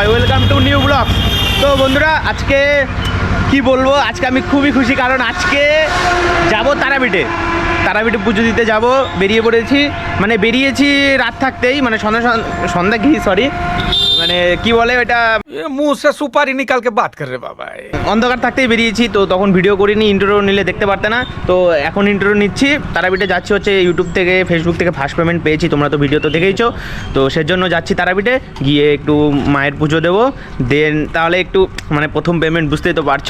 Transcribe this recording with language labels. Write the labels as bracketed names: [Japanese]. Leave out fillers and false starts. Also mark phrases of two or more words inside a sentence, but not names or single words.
[English] Welcome to new blog. [Bangla] তো বন্ধুরা, আজকে কি বলবো, আজকে আমি খুবই খুশি, কারণ আজকে যাব তারাপীঠে পুজো দিতে যাব। বেরিয়ে পড়েছি, মানে বেরিয়েছি রাত থাকতেই, মানে সন্ধ্যা কি সরি, মানে কি বলে এটা, [Hindi] मुंह से सुपारी निकाल के बात कर रहे बाबा। [Bangla] অন্ধকার থাকতেই বেরিয়েছি। তো তখন ভিডিও করিনি, ইন্টারভিউ নিলে দেখতে পারতে না। তো এখন ইন্টারভিউ নিচ্ছি। তারাপীঠে যাচ্ছি হচ্ছে ইউটিউব থেকে, ফেসবুক থেকে [English] first payment [Bangla] পেয়েছি, তোমরা তো ভিডিও তো দেখেইছো। তো সেজন্য যাচ্ছি তারাপীঠে, গিয়ে একটু মায়ের পুজো দেবো, দেন তাহলে একটু মানে প্রথম পেমেন্ট, বুঝতেই তো পারছো।